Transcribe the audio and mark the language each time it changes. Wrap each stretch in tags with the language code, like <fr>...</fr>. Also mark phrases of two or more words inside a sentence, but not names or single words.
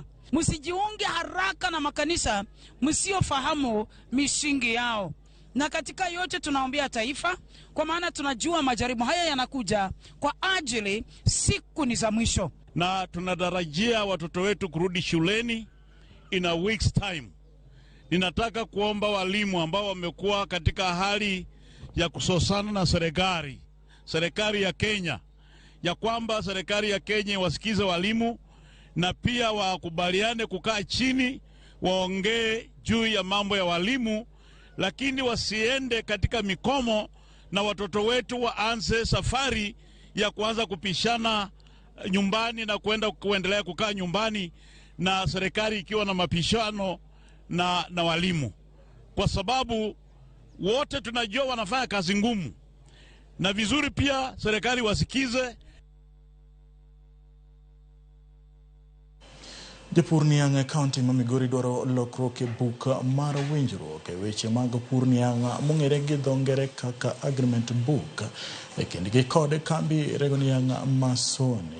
<sw>Msijiunge haraka na makanisa msiofahamu misingi yao. Na katika yote tunaombea taifa, kwa maana tunajua majaribu haya yanakuja kwa ajili siku ni za mwisho. Na tunatarajia watoto wetu kurudi shuleni</sw> <en>in a week's time.</en> <sw>Ninataka kuomba walimu ambao wamekuwa katika hali ya kusosana na serikali ya Kenya, ya kwamba serikali ya Kenya wasikize walimu na pia wakubaliane kukaa chini waongee juu ya mambo ya walimu, lakini wasiende katika mikomo na watoto wetu waanze safari ya kuanza kupishana nyumbani na kuendelea kukaa nyumbani na serikali ikiwa na mapishano na walimu, kwa sababu wote tunajua wanafanya kazi ngumu, na vizuri pia serikali wasikize.</sw> <luo>Jopur Niang' County ma Migori dwaro lokruok e buk mar winjruok e weche mag pur Niang' mong'ere gi dho ngere kaka</luo> <en>agreement book</en> <luo>e kindgi kod kambi Rego Niang' Masoni.</luo>